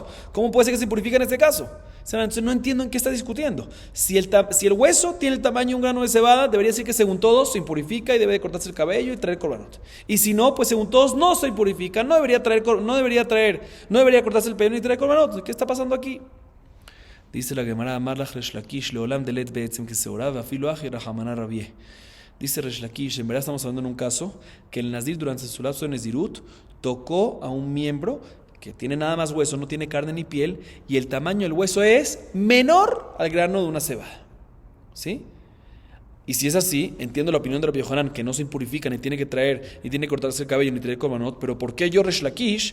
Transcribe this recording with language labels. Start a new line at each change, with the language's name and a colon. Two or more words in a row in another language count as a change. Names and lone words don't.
Spanish: ¿Cómo puede ser que se purifique en este caso? Entonces, no entiendo en qué está discutiendo. Si el hueso tiene el tamaño de un grano de cebada, debería decir que según todos se impurifica y debe de cortarse el cabello y traer korbanot. Y si no, pues según todos no se impurifica, no debería cortarse el pelo ni traer korbanot. ¿Qué está pasando aquí? Dice la Gemara,
Aramaic: אמר לך ריש לקיש לעולם דלית בעצם כשעורה ואפילו הכי רחמנא רבייה.
Spanish: Dice Resh Lakish, en verdad estamos hablando en un caso que el nazir durante su lapso de Nezirut tocó a un miembro que tiene nada más hueso, no tiene carne ni piel, y el tamaño del hueso es menor al grano de una cebada. ¿Sí? Y si es así, entiendo la opinión de Rabbi Yohanan, que no se impurifica, ni tiene que traer, ni tiene que cortarse el cabello, ni traer korbanot, pero ¿por qué yo Resh Lakish?